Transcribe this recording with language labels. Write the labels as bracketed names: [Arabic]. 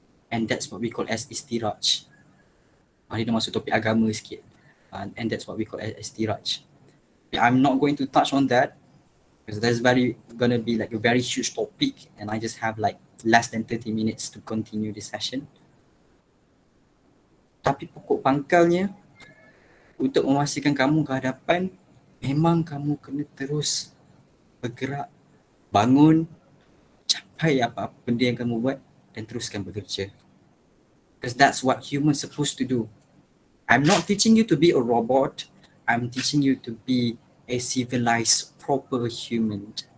[English] And that's what we call as istiraj. [Malay] Ini dah masuk topik agama sikit. [English] And that's what we call as istiraj. I'm not going to touch on that because that's gonna be like a very huge topic and I just have like less than 30 minutes to continue this session. [Malay] Tapi pokok pangkalnya, untuk memastikan kamu ke hadapan, memang kamu kena terus bergerak, bangun, capai apa-apa benda yang kamu buat dan teruskan bekerja. [English] Because that's what humans supposed to do. I'm not teaching you to be a robot. I'm teaching you to be a civilized, proper human.